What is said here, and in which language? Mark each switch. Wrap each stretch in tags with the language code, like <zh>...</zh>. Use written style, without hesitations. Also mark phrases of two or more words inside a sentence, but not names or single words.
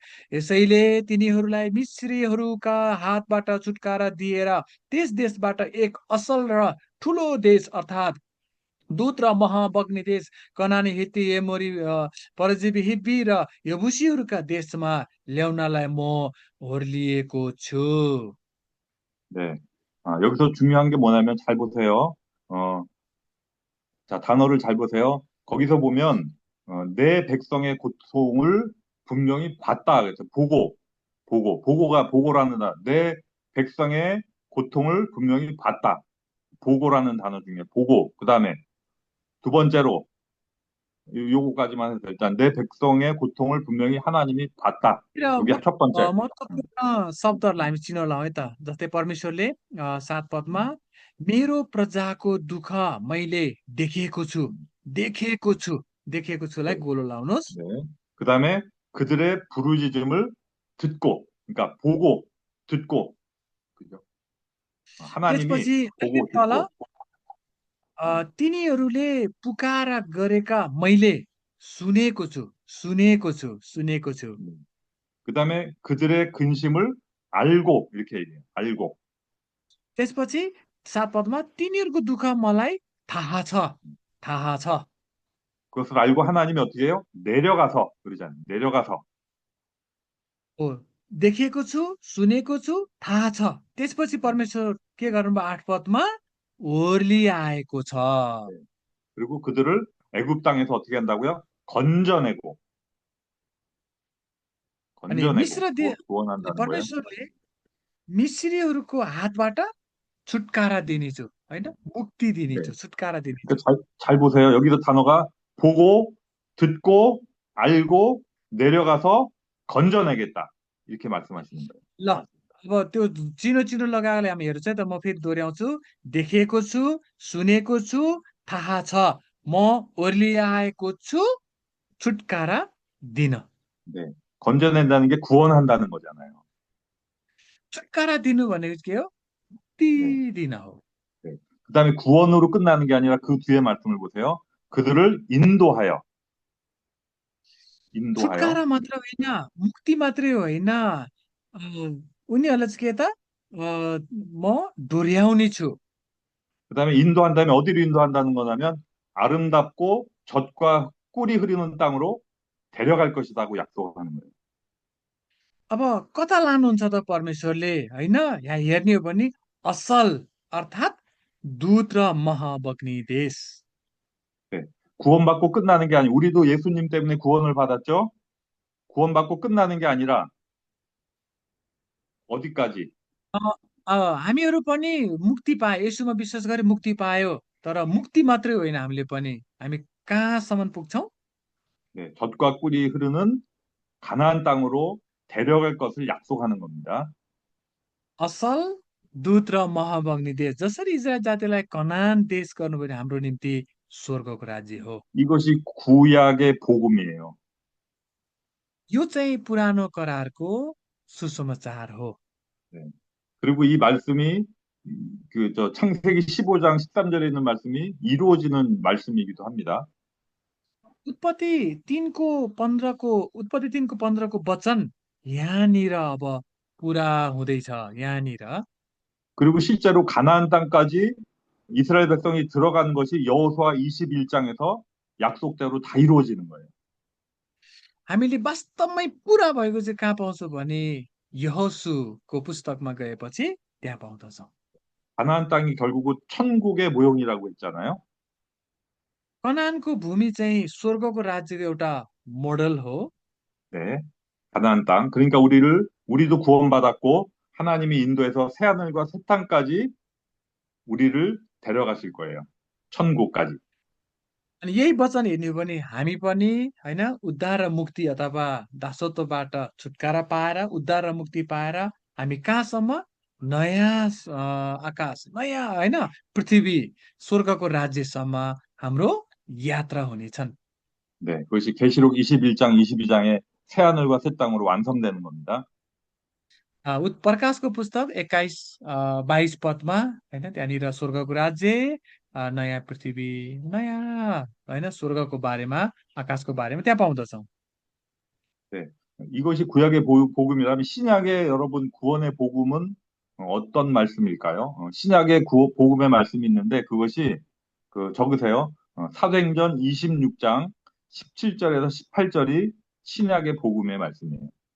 <ne>यसैले तिनीहरूलाई मिश्रीहरूका हातबाट छुटकारा दिएर त्यस देशबाट एक असल र ठुलो देश अर्थात् दूत र मह बग्ने देश, कनानी, हित्ती, एमोरी, परजीवी, हिब्बी र यबुसीहरूका देशमा ल्याउनलाई म होर्लिएको छु।</ne> <ko>네, 여기서 중요한 게 뭐냐면 잘 보세요. 어, 자, 단어를 잘 보세요. 거기서 보면 내 백성의 고통을 분명히 봤다. 그래서 보고라는 단어. 내 백성의 고통을 분명히 봤다. 보고라는 단어 중에 보고. 그다음에 두 번째로 요거까지만 해서 일단 내 백성의 고통을 분명히 하나님이 봤다.</ko> <ne>र</ne> <ko>여기 첫 번째.</ko> <ne>महत्त्वपूर्ण शब्दहरूलाई हामी चिनाउला है त जस्तै परमेश्वरले 7 पदमा मेरो प्रजाको दुःख मैले देखेको छु देखेको छु देखेको</ne> <ko>네,</ko> <ne>छुलाई गोलो लाउनुहोस्</ne> <ko>네. 그다음에 그들의 부르짖음을 듣고, 그러니까 보고, 듣고, 그죠? 하나님이</ko> <ne>त्यसपछि अहिले</ne> <ko>보고</ko> <ne>तल</ne> <ko>듣고.</ko> <ne>तिनीहरूले पुकार गरेका मैले सुनेको छु सुनेको छु सुनेको छु</ne> <ko>그다음에 그들의 근심을 알고 이렇게 얘기해요. 알고.</ko> <ne>त्यसपछि 7 पदमा तिनीहरूको दुःख मलाई थाहा छ थाहा छ</ne> <ko>그것을 알고 하나님이 어떻게 해요? 내려가서 그러잖아요. 내려가서.</ko> <ne>हो देखेको छु सुनेको छु थाहा छ त्यसपछि परमेश्वर के गर्नुभयो 8 पदमा ओर्ली आएको छ</ne> <ko>네. 그리고 그들을 애굽 땅에서 어떻게 한다고요? 건져내고,</ko> <ne>अनि</ne> <ko>건져내고</ko> <ne>मिश्र दे</ne> <ko>구원한다는 거예요.</ko> <ne>परमेश्वरले मिश्रीहरूको हातबाट छुटकारा दिनेछु होइन मुक्ति</ne> <ko>네.</ko> <ne>दिनेछु छुटकारा</ne> <ko>그러니까</ko> <ne>दिनेछु</ne> <ko>잘 보세요. 여기서 단어가 보고, 듣고, 알고, 내려가서 건져내겠다. 이렇게 말씀하시는 거예요.</ko> <ne>ल अब त्यो चिनो चिनो लगाएकोले हामी हेर्छ त म फेरि दोहोऱ्याउँछु देखेको छु सुनेको छु थाहा छ म ओर्लिआएको छु छुटकारा दिन</ne> <ko>네. 건져낸다는 게 구원한다는 거잖아요.</ko> <ne>छुटकारा दिनु भनेको के हो</ne> <ko>네.</ko> <ne>मुक्ति दिन हो</ne> <ko>네. 그다음에 구원으로 끝나는 게 아니라 그 뒤에 말씀을 보세요. 그들을 인도하여, 인도하여.</ko> <ne>छुटकारा मात्र होइन मुक्ति मात्रै होइन उनीहरूलाई चाहिँ के त म डोर्याउने छु</ne> <ko>그다음에 인도한 다음에 어디로 인도한다는 거냐면 아름답고 젖과 꿀이 흐르는 땅으로 데려갈 것이라고 약속하는 거예요.</ko> <ne>अब कता लानुहुन्छ त परमेश्वरले होइन यहाँ हेर्ने हो भने असल अर्थात् दूत र मह बग्ने देश</ne> <ko>네. 구원받고 끝나는 게 아니, 우리도 예수님 때문에 구원을 받았죠? 구원받고 끝나는 게 아니라 어디까지?</ko> <ne>अ, हामीहरू पनि मुक्ति पाए यसुमा विश्वास गरे मुक्ति पायो तर मुक्ति मात्रै होइन हामीले पनि हामी कहाँसम्म पुग्छौँ</ne> <ko>네. 젖과 꿀이 흐르는 가나안 땅으로 데려갈 것을 약속하는 겁니다.</ko> <ne>असल दूत र मह बग्ने देश जसरी इजरायल जातिलाई कनान देश गर्नुभयो भने हाम्रो निम्ति स्वर्गको राज्य हो</ne> <ko>이것이 구약의 복음이에요.</ko> <ne>यो चाहिँ पुरानो करारको सुसमाचार हो</ne> <ko>네. 그리고 이 말씀이 창세기 15장 13절에 있는 말씀이 이루어지는 말씀이기도 합니다.</ko> <ne>उत्पत्ति 3को 15को वचन यहाँनिर अब पुरा हुँदैछ यहाँनिर</ne> <ko>그리고 실제로 가나안 땅까지 이스라엘 백성이 들어간 것이 여호수아 21장에서 약속대로 다 이루어지는 거예요.</ko> <ne>हामीले वास्तवमै पुरा भएको चाहिँ कहाँ पाउँछौँ भने यहोशुको पुस्तकमा गएपछि त्यहाँ पाउँदछौँ</ne> <ko>가나안 땅이 결국은 천국의 모형이라고 했잖아요.</ko> <ne>कनानको भूमि चाहिँ स्वर्गको राज्यको एउटा मोडल हो</ne> <ko>네. 가나안 땅. 그러니까 우리도 구원받았고 하나님이 인도해서 새하늘과 새 땅까지 우리를 데려가실 거예요. 천국까지.</ko> <ne>अनि यही वचन हेर्ने हो भने हामी पनि होइन उद्धार र मुक्ति अथवा दासत्वबाट छुटकारा पाएर उद्धार र मुक्ति पाएर हामी कहाँसम्म नयाँ आकाश नयाँ होइन पृथ्वी स्वर्गको राज्यसम्म हाम्रो यात्रा हुनेछन्</ne> <ko>네. 그것이 계시록 21장, 22장의 새하늘과 새 땅으로 완성되는 겁니다.</ko> <ne>प्रकाशको पुस्तक 21 22 पदमा होइन त्यहाँनिर स्वर्गको राज्य नयाँ पृथ्वी नयाँ होइन स्वर्गको बारेमा आकाशको बारेमा त्यहाँ पाउँदछौँ</ne> <ko>네. 이것이 구약의 복음이라면 신약의 여러분 구원의 복음은 어떤 말씀일까요? 신약의 복음의 말씀이 있는데 그것이 적으세요. 사도행전 26장 17절에서 18절이 신약의 복음의 말씀이에요.</ko>